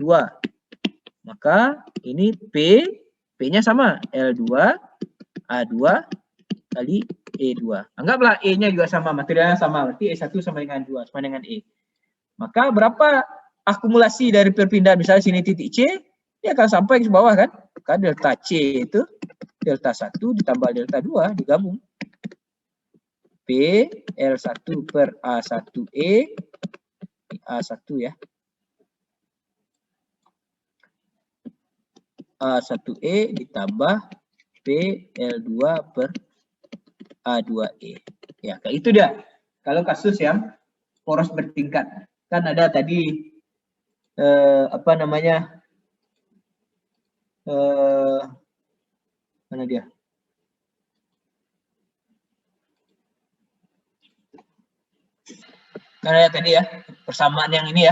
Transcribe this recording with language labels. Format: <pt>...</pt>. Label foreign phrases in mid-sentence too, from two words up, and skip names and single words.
<id>Maka ini P-nya sama, L2 A2 kali E2. Anggaplah E-nya juga sama, materialnya sama, berarti E1 sama dengan 2, sama dengan E. Maka berapa akumulasi dari perpindahan, misalnya sini titik C, dia akan sampai ke bawah kan? Maka delta C itu delta 1 ditambah delta 2 digabung. P L1 per A1E A1 ya. A1E ditambah P L2 per A2E. Ya, kayak itu dia. Kalau kasus yang poros bertingkat. Kan ada tadi apa namanya? Mana dia? Karena tadi ya, persamaan yang ini ya.</id>